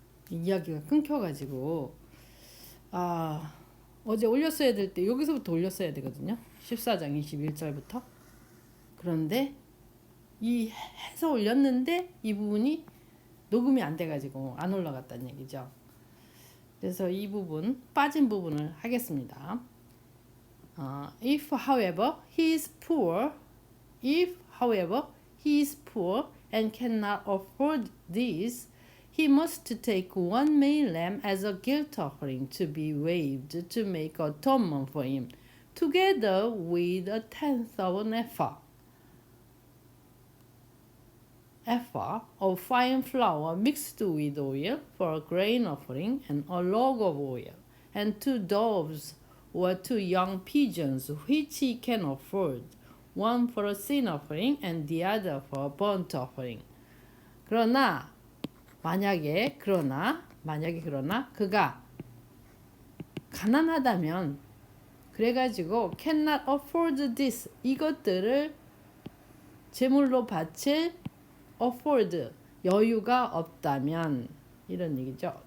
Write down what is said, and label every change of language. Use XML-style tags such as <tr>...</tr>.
<ko>이야기가 끊겨가지고, 아, 어제 올렸어야 될 때 여기서부터 올렸어야 되거든요. 14장 21절부터. 그런데 이 해서 올렸는데 이 부분이 녹음이 안 돼가지고 안 올라갔다는 얘기죠. 그래서 이 부분, 빠진 부분을 하겠습니다.</ko> <en>If, however, he is poor, if, however, he is poor and cannot afford this, he must take one male lamb as a guilt offering to be waved to make atonement for him, together with a tenth of an ephah of fine flour mixed with oil for a grain offering, and a log of oil, and 2 doves or 2 young pigeons which he can afford, one for a sin offering and the other for a burnt offering.</en> <ko>그러나 그러나 그가 가난하다면 그래가지고</ko> <en>cannot afford this</en> <ko>이것들을 제물로 바칠 afford 여유가 없다면 이런 얘기죠.</ko>